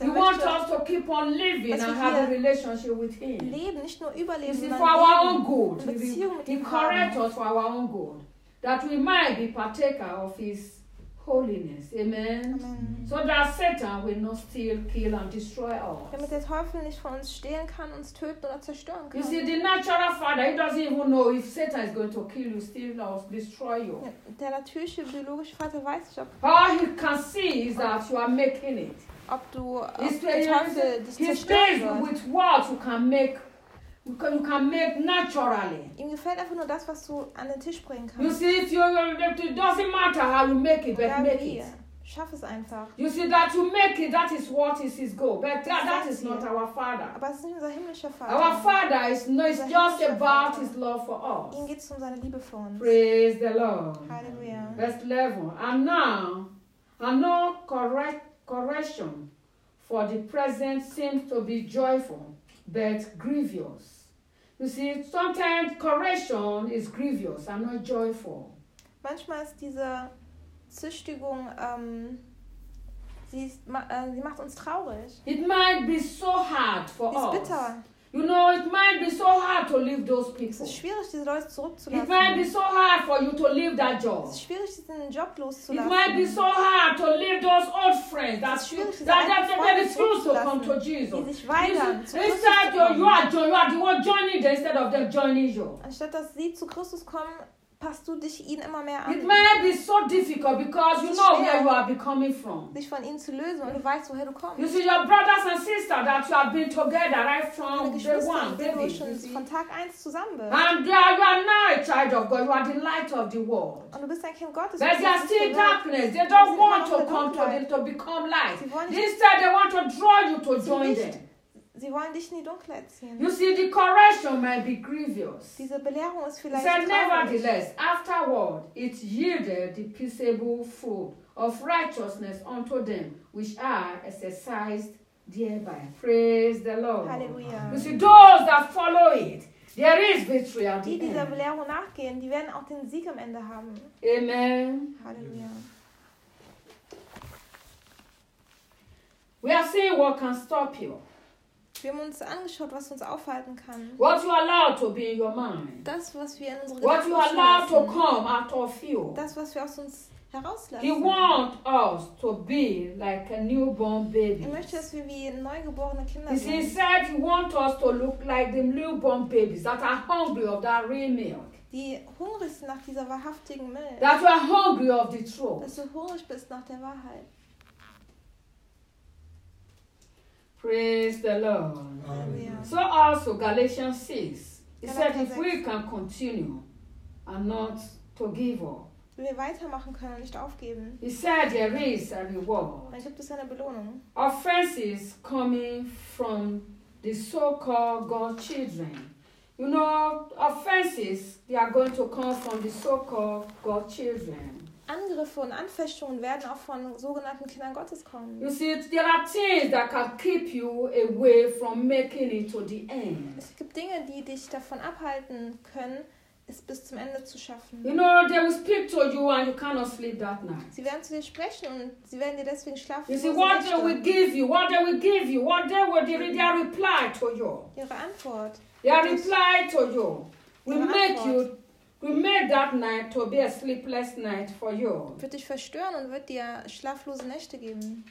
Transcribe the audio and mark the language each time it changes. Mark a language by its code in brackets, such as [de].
[en] He wants us to keep on living and have a relationship with him. [de] Leben, nicht nur überleben, [en] sondern for our own good. He corrects us for our own good, that we might be partaker of his holiness. Amen. Amen. So that Satan will not steal, kill and destroy us. [de] Damit der Teufel nicht von uns stehlen kann, uns töten oder zerstören kann. [en] You see, the natural father, he doesn't even know if Satan is going to kill you, steal or destroy you. [de] Ja, der natürliche, biologische Vater weiß nicht, ob... [en] All he can see is that you are making it. [de] Ob du, ob der Teufel das zerstören wird. [en] He stays with what you can make. You can make naturally. [de] Ihm gefällt einfach nur das, was du an den Tisch bringen kannst. [en] You see, if it doesn't matter how you make it, but make it. [de] Schaff es einfach. [en] You see, that you make it, that is what is his goal. But that is not our Father. [de] Aber es ist nicht unser himmlischer Vater. [en] Our Father is not, it's just about Vater. His love for us. [de] Ihm geht es um seine Liebe für uns. [en] Praise the Lord. [de] Halleluja. [en] Verse 11. And now, another correction for the present seems to be joyful, but grievous. You see, sometimes correction is grievous and not joyful. [de] Manchmal ist diese Züchtigung, sie macht uns traurig. [en] It might be so hard for us. [de] Ist bitter. [en] You know, it might be so hard to leave those people. [de] Es ist schwierig, diese Leute zurückzulassen. [en] It might be so hard for you to leave that job. [de] Es ist schwierig, diesen Job loszulassen. [en] It might be so hard to leave those old friends that refuse to come to Jesus. Instead, you are joining them instead of them joining you. [de] Anstatt dass sie zu Christus kommen, passt du dich ihnen immer mehr an. [en] It might be so difficult because you know where you are becoming from. [de] Dich von ihnen zu lösen und du weißt, woher du kommst. [en] You see your brothers and sisters that you have been together right from day one, baby. [de] Von Tag 1 zusammen bist. [en] And you are now a child of God. You are the light of the world. [de] Und du bist ein Kind Gottes. [en] But they are still darkness. They don't want to come to them to become light. Instead, they want to draw you to join them. [de] Sie wollen dich in die Dunkelheit ziehen. [en] You see, the correction may be grievous. [de] Diese Belehrung ist vielleicht traurig. [en] Nevertheless, afterward, it yielded the peaceable fruit of righteousness unto them, which are exercised thereby. Praise the Lord. [de] Halleluja. [en] You see, those that follow it, there is victory at the end. [de] Die dieser Belehrung nachgehen, die werden auch den Sieg am Ende haben. [en] Amen. [de] Halleluja. [en] We are seeing what can stop you. [de] Wir haben uns angeschaut, was uns aufhalten kann. [en] What you allow to be in your mind. [de] Das, was wir in unsere [en] Gedanken What you allow to come out of you. [de] Das, was wir aus uns herauslassen. [en] He want us to be like a newborn baby. [de] Er möchte, dass wir wie neugeborene Kinder [en] sind. He said he want us to look like the newborn babies that are hungry of that real milk. [de] Die hungrig sind nach dieser wahrhaftigen Milch. [en] That you are hungry of the truth. [de] Dass du hungrig bist nach der Wahrheit. [en] Praise the Lord. Amen. So also Galatians 6. It said if we can continue and not to give up. [de] Wenn wir weitermachen können und nicht aufgeben. [en] He said there is a reward. [de] Dann gibt es eine Belohnung. [en] Offenses coming from the so-called God children. You know, offenses, they are going to come from the so-called God children. [de] Angriffe und Anfechtungen werden auch von sogenannten Kindern Gottes kommen. [en] You see, there are things that can keep you away from making it to the end. [de] Es gibt Dinge, die dich davon abhalten können, es bis zum Ende zu schaffen. [en] You know, they will speak to you and you cannot sleep that night. [de] Sie werden zu dir sprechen und sie werden dir deswegen schlafen. [en] You see, what they will give you, what they will give you, what they will give you, their reply to you. [de] Ihre Antwort. [en] Their reply to you. Will make you. We made that night to be a sleepless night for you. [de] Wird dich verstören und wird dir schlaflose Nächte geben.